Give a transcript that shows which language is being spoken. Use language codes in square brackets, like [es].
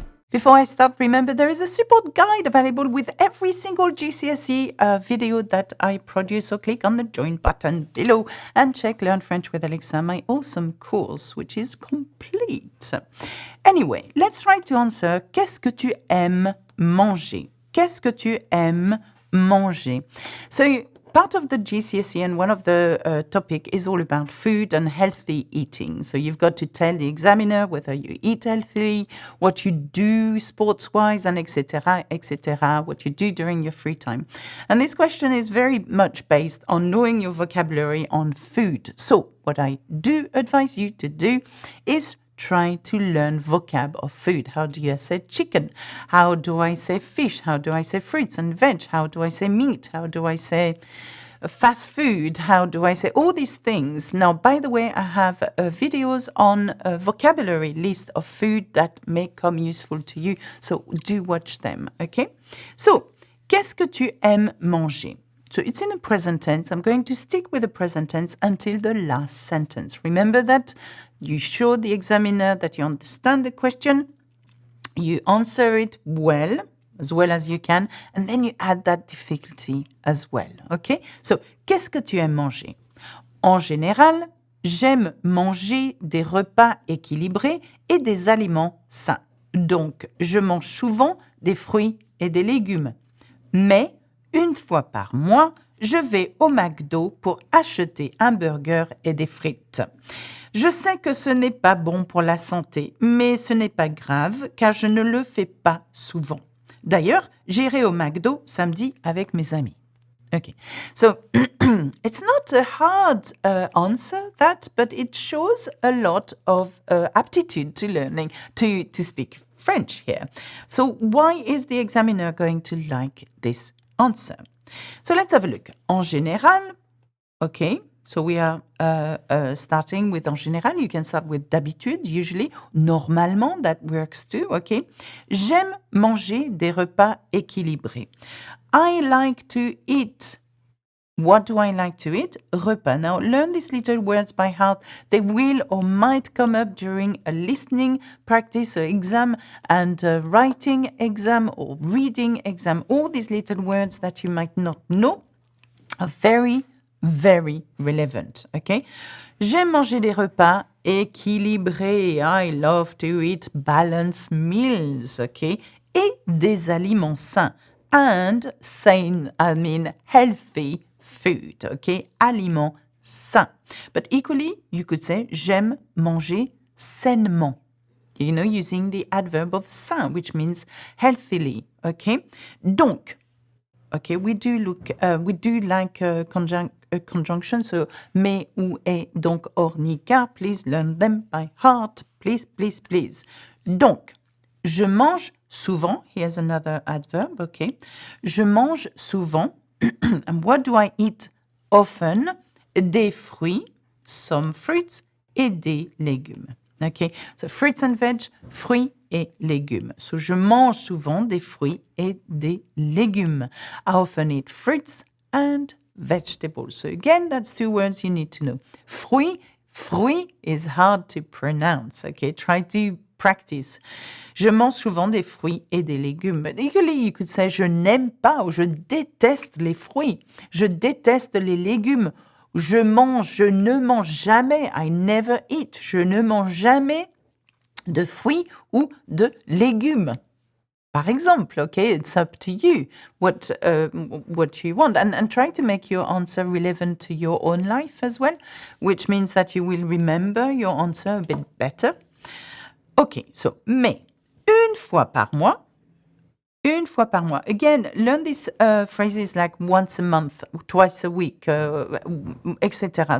[en] Before I start, remember there is a support guide available with every single GCSE video that I produce. So click on the join button below and check Learn French with Alexa, my awesome course, which is complete. Anyway, let's try to answer [fr] qu'est-ce que tu aimes manger? Qu'est-ce que tu aimes manger? [en] So part of the GCSE and one of the topic is all about food and healthy eating. So you've got to tell the examiner whether you eat healthily, what you do sports-wise, and etc., what you do during your free time. And this question is very much based on knowing your vocabulary on food. So what I do advise you to do is try to learn vocab of food. How do I say chicken? How do I say fish? How do I say fruits and veg? How do I say meat? How do I say fast food? How do I say all these things? Now, by the way, I have videos on a vocabulary list of food that may come useful to you. So do watch them, okay? [fr] So, qu'est-ce que tu aimes manger? [en] So it's in the present tense. I'm going to stick with the present tense until the last sentence. Remember that you show the examiner that you understand the question, you answer it well as you can, and then you add that difficulty as well, okay? So, [fr] qu'est-ce que tu aimes manger? En général, j'aime manger des repas équilibrés et des aliments sains. Donc, je mange souvent des fruits et des légumes. Mais une fois par mois, je vais au McDo pour acheter un burger et des frites. Je sais que ce n'est pas bon pour la santé, mais ce n'est pas grave car je ne le fais pas souvent. D'ailleurs, j'irai au McDo samedi avec mes amis. [en] Okay, so it's not a hard answer that, but it shows a lot of aptitude to learning, to speak French here. So why is the examiner going to like this answer? So let's have a look. [fr] En général, [en] okay, so we are starting with [fr] en général. [en] You can start with [fr] d'habitude, [en] usually. [fr] Normalement, [en] that works too, okay. [fr] J'aime manger des repas équilibrés. [en] I like to eat. What do I like to eat? Repas. Now, learn these little words by heart. They will or might come up during a listening practice, or exam, and writing exam or reading exam. All these little words that you might not know are very, very relevant, okay? [fr] J'aime manger des repas équilibrés. [en] I love to eat balanced meals, okay? [fr] Et des aliments sains. [en] And sane, I mean healthy food, okay? [fr] Aliments sains. [en] But equally, you could say, [fr] j'aime manger sainement. [en] You know, using the adverb of sain, which means healthily, okay? [fr] Donc, [en] okay, we do like conjunction, so [fr] mais, ou, et, donc, or, ni, car. [en] Please learn them by heart. Please, please, please. [fr] Donc, je mange souvent. [en] Here's another adverb, okay? [fr] Je mange souvent. [en] And what do I eat often? [fr] Des fruits, [en] some fruits, [fr] et des légumes. [en] Okay, so fruits and veg, [fr] fruits et légumes. [en] So [fr] je mange souvent des fruits et des légumes. [en] I often eat fruits and vegetables. So again, that's two words you need to know. Fruit is hard to pronounce. Okay, try to practice. [fr] Je mange souvent des fruits et des légumes. [en] But equally, you could say [fr] je n'aime pas ou je déteste les fruits. Je déteste les légumes. Je ne mange jamais. [en] I never eat. [fr] Je ne mange jamais de fruits ou de légumes. Par exemple, [en] okay, it's up to you what you want, and try to make your answer relevant to your own life as well, which means that you will remember your answer a bit better. Okay, so, [fr] mais, une fois par mois. [en] Again, learn these phrases like once a month, twice a week, etc.